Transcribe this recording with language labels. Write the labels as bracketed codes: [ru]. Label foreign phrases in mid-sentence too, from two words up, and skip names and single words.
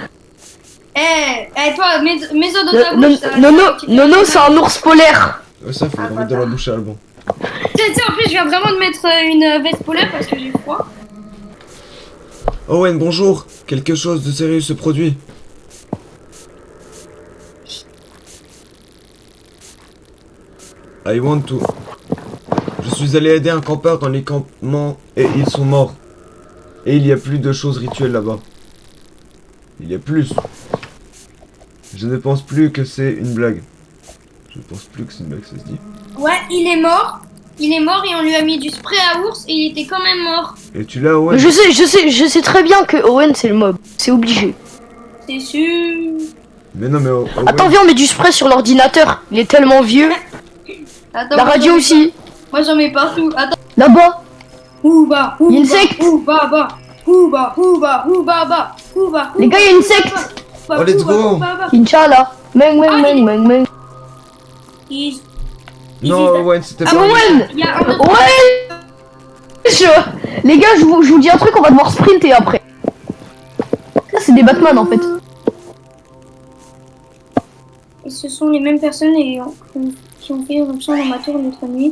[fr] Toi, mets-en dans ta bouche. ça- Nono, c'est un ours polaire. Ouais, ça, faut le remettre dans la bouche à Alban. Tiens, en plus, je viens vraiment de mettre une veste polaire parce que j'ai froid. Owen, bonjour. Quelque chose de sérieux se produit. [en] I want to. [fr] Je suis allé aider un campeur dans les campements et ils sont morts. Et il y a plus de choses rituelles là-bas. Il y a plus. Je ne pense plus que c'est une blague. Je pense plus que c'est une blague, ça se dit. Ouais, il est mort. Il est mort et on lui a mis du spray à ours et il était quand même mort. Et tu l'as, Owen? Je sais très bien que Owen, c'est le mob. C'est obligé. C'est sûr. Mais non, mais Owen. Attends, viens, on met du spray sur l'ordinateur. Il est tellement vieux. Attends, La moi, radio j'en mets aussi. pas- Moi, j'en mets partout. Attends. Là-bas. Ouba, ouba, Insecte. ouba, ba. Ouba, ouba, ouba, ba. Ouba, Les gars, il y a une secte. [en] Oh, let's go. [ar] Inch'Allah. Meng, meng, meng, meng, meng. [fr] Non, Owen, c'était Ah, pas. Owen. Il y a un autre. Ouais. Les gars, je vous dis un truc, on va devoir sprinter après. Ça, c'est des Batman en fait. Et ce sont les mêmes personnes qui ont fait éruption dans ma tour l'autre nuit.